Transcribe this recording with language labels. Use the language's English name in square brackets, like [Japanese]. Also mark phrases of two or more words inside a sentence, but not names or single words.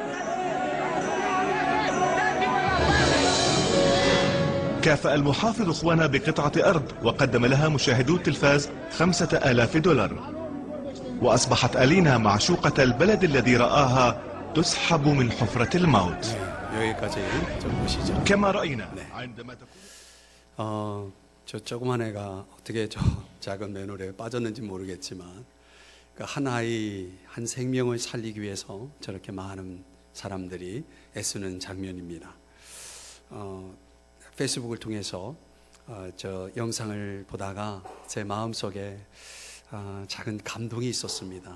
[Arabic] كافأ المحافظ خوانا بقطعة أرض وقدم لها مشاهدو التلفاز $5000، وأصبحت ألينا معشوقة البلد الذي رآها تسحب من حفرة الموت. كما رأينا عندما [Korean] 저 조그만 애가 어떻게 저 작은 맨홀에 빠졌는지 모르겠지만 한 아이, 한 생명을 살리기 위해서 저렇게 많은 사람들이 애쓰는 장면입니다. 페이스북을 통해서 저 영상을 보다가 제 마음속에 작은 감동이 있었습니다.